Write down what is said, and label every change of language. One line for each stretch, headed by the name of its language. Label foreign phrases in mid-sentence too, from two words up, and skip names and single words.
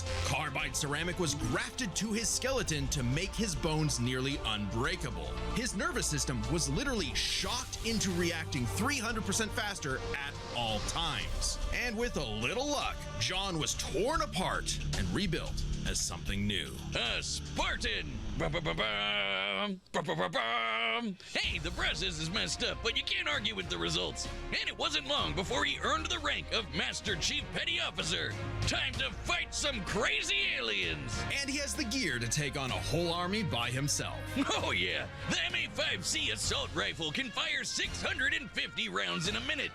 English: Carbide ceramic was grafted to his skeleton to make his bones nearly unbreakable. His nervous system was literally shocked into reacting 300% faster at all times. And with a little luck, John was torn apart and rebuilt as something new. A Spartan! Ba-ba-ba-bum, ba-ba-ba-bum. Hey, the process is messed up, but you can't argue with the results. And it wasn't long before he earned the rank of Master Chief Petty Officer. Time to fight some crazy aliens! And he has the gear to take on a whole army by himself. Oh yeah, the M85C assault rifle can fire 650 rounds in a minute.